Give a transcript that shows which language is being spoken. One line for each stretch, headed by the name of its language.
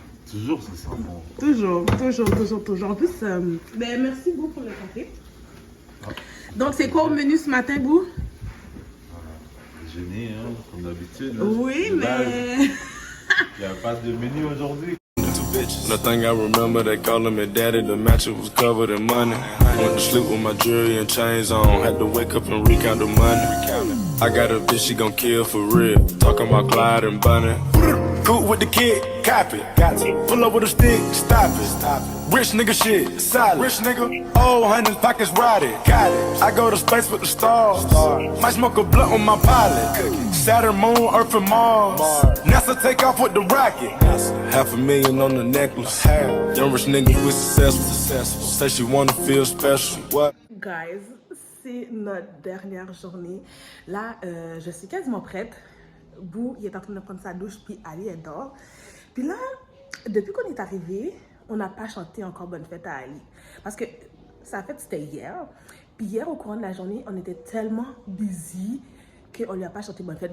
French: Toujours, ça sent bon. Toujours. En plus, ben, merci beaucoup pour le café. Donc, c'est quoi au menu ce matin, Bou? Déjeuner, hein, comme d'habitude. Oui, mais... Il n'y a pas de menu aujourd'hui.
English: The thing I remember, they calling me daddy. The mattress was covered in money. Went to sleep with my jewelry and chains on. Had to wake up and recount the money. I got a bitch, she gon' kill for real. Talking about Clyde and Bunny. Cool with the kid, copy. Got to pull up with a stick, stop it. Rich nigga shit, solid. Rich nigga, old hundreds, pockets rotted. Got it. I go to space with the stars. Might smoke a blunt on my pilot. Saturn, Moon, Earth, and Mars. NASA take off with the rocket. $500,000 on the necklace. Young rich nigga we successful. Say she wanna feel special. What?
French: Guys, c'est notre dernière journée. Là, je suis quasiment prête. Bou, il est en train de prendre sa douche, puis Ali, elle dort. Puis là, depuis qu'on est arrivé, on n'a pas chanté encore Bonne Fête à Ali. Parce que sa fête, c'était hier. Puis hier, au courant de la journée, on était tellement busy qu'on lui a pas chanté Bonne Fête.